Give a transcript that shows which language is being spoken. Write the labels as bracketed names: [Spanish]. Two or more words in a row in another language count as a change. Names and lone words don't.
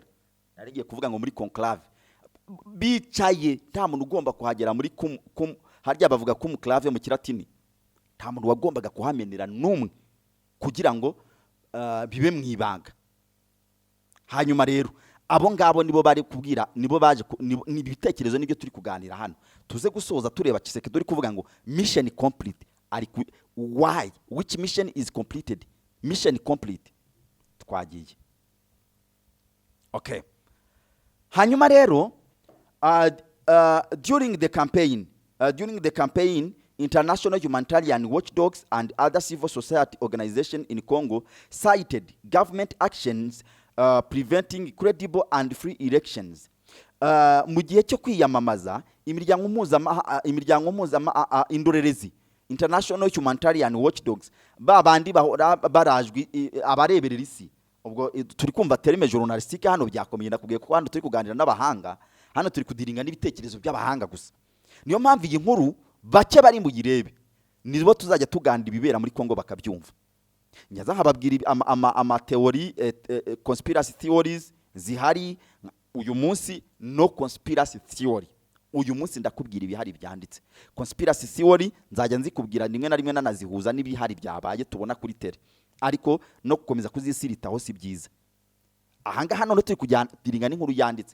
[Kinyarwanda] Narigiye kuvuga ngo muri conclave bicaye, nta muntu ugomba kuhagera muri harya bavuga conclave mu Kilatini. Nta muntu wagombaga kuhamenera n'umwe kugira ngo bibe mwibanga. Hanyuma rero abo ngabo nibo bari kubwira, nibo baje ni ibitekerezo nibyo turi kuganira hano. Tuze gusoza tureba Tshisekedi uri kuvuga ngo [English] mission complete. Why? Which mission is completed? Mission complete. [Kinyarwanda] Twagiye. Okay. Hanyuma rero [English] during the campaign international humanitarian watchdogs and other civil society organizations in Congo cited government actions preventing credible and free elections. [Kinyarwanda] Mu gihe cyo kwiyamamaza, imiryango mpuzamahanga indorerezi, [English] international humanitarian watchdogs, [Kinyarwanda] babandi bahora barajwi abareberera isi. Ubwo turi kumva [French] terme journalistique [Kinyarwanda] hano byakomeye, nakubwiye ko hano turi kuganira n'abahanga, hano turi kudiringa n'ibitekerezo by'abahanga gusa. Niyo mpamvu iyi nkuru bake bari mu girebe nibo tuzajya tuganda ibibera muri Kongo bakabyumva. Nyaza hababwira ama [English] theory conspiracy theories [Kinyarwanda] zihari uyu munsi. [English] No conspiracy theory [Kinyarwanda] uyu munsi ndakubwira ibihari byanditse. [English] Conspiracy theory [Kinyarwanda] nzajya nzikubwira rimwe na rimwe nanazihuza n'ibihari byabaye tubona kuri tele, ariko no gukomeza kuzisiritaho si byiza. Ahangaha none turi kujyandiringa n'inkuru yanditse.